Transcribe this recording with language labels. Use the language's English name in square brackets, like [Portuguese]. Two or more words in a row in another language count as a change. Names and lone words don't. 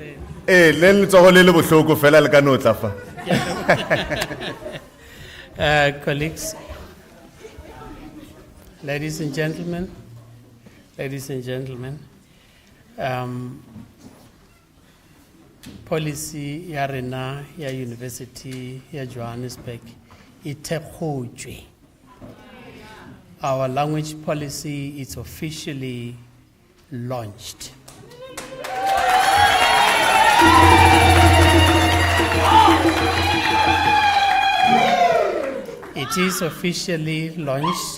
[English] Colleagues, ladies and gentlemen, [Northern Sotho] policy ya rena ya University ya Johannesburg ithekgotšwe. [English] Our language policy is officially launched. It is officially launched.